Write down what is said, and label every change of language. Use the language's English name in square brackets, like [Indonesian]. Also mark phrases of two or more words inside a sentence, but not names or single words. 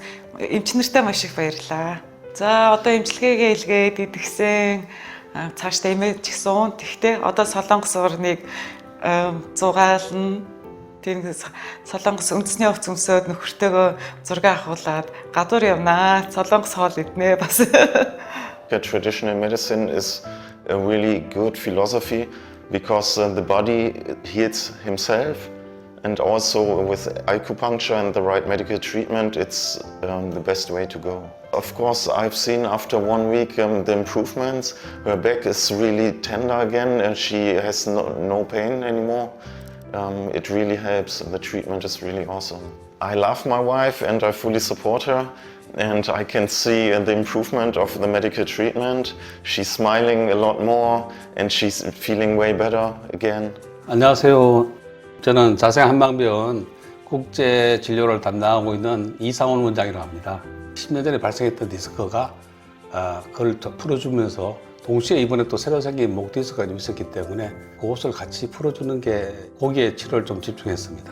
[Mongolian] Эмч нартай маш их баярлаа. За одоо эмчилгээгээ илгээд идэгсэн цаашдаа эмээж гисэн уун. Тэгтээ одоо Солонгос орныг зугаална. Тийм Солонгос үндэсний хувцас өмсөөд нөхөртөөгөө зураг авахуулаад гадуур явнаа. Солонгос хоол иднэ бас. [English] Traditional medicine is a really good philosophy because the body heals himself, and also with acupuncture and the right medical treatment it's the best way to go. Of course, I've seen after 1 week the improvements. Her back is really tender again and she has no pain anymore. It really helps. The treatment is really awesome. I love my wife and I fully support her. And I can see the improvement of the medical treatment. She's smiling a lot more and she's feeling way better again. [Korean] 안녕하세요. 저는 자생한방병원 국제 진료를 담당하고 있는 이상원 원장이라고 합니다. 10년 전에 발생했던 디스크가 그걸 풀어주면서 동시에 이번에 또 새로 생긴 목 디스크가 좀 있었기 때문에 그것을 같이 풀어주는 게 거기에 치료를 좀 집중했습니다.